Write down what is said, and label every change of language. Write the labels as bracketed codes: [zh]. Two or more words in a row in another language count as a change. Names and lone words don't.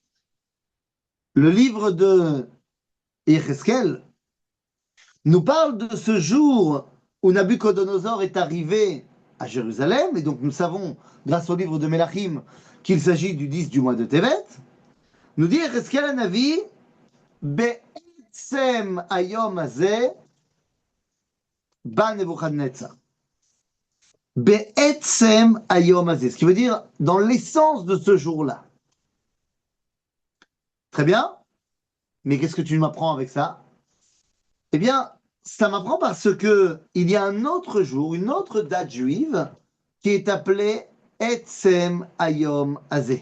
[fr] Le livre de Yecheskel nous parle de ce jour où Nabucodonosor est arrivé à Jérusalem, et donc nous savons, grâce au livre de Melachim, qu'il s'agit du 10 du mois de Tevet. Nous dit [he] יחזקאל הנביא בעצם היום הזה בא נבוכדנאצר. בעצם היום הזה, [fr] ce qui veut dire dans l'essence de ce jour-là. Très bien, mais qu'est-ce que tu m'apprends avec ça? Eh bien, ça m'apprend parce que il y a un autre jour, une autre date juive qui est appelée [he] עצם היום הזה.